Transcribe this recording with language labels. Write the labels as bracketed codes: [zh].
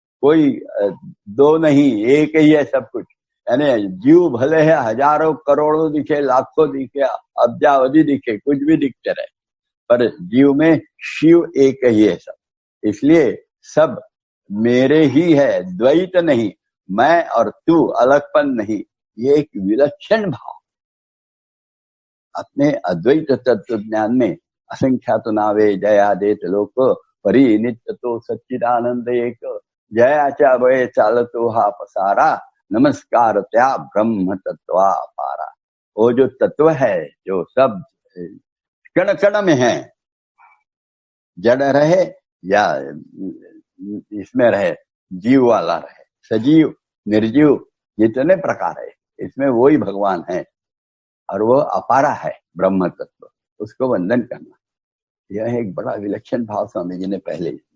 [hi] कोई दो नहीं, एक ही है सब कुछ। यानी जीव भले है हजारों करोड़ों दिखे, लाखों दिखे, अब्जावधि दिखे, कुछ भी दिखते रहे, पर जीव में शिव एक ही है सब। इसलिए सब मेरे ही है, द्वैत नहीं, मैं और तू अलगपन नहीं, ये एक विलक्षण भाव अपने अद्वैत तत्व ज्ञान में। [mr] असंख्यात नावे जयादेत लोक, परी नित्य तो सच्चिदानंद एक, जयाच्या वय चालतो हा पसारा, नमस्कार त्या ब्रह्म तत्वा पारा। [hi] वो जो तत्व है जो सब कण कण में है, जड़ रहे या इसमें रहे, जीव वाला रहे, सजीव निर्जीव जितने प्रकार है इसमें वही भगवान है, और वो अपारा है ब्रह्म तत्व, उसको वंदन करना, यह एक बड़ा विलक्षण भाव स्वामी जी ने पहले।